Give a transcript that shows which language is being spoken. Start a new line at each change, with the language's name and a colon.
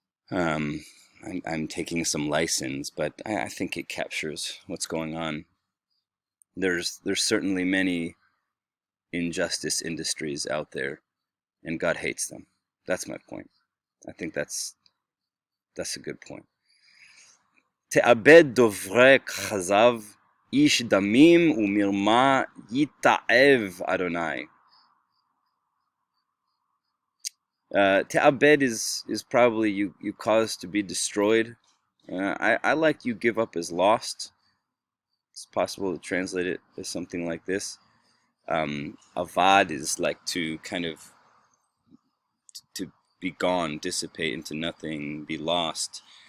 English: I'm taking some license, but I think it captures what's going on. There's certainly many injustice industries out there, and God hates them. That's my point. I think that's a good point.
Hebrew: תאבד דוברי כזב, איש דמים ומרמה יתעב אדוני.
English: Te'abed is probably you cause to be destroyed. I like you give up as lost. It's possible to translate it as something like this. Avad is like to kind of to be gone, dissipate into nothing, be lost.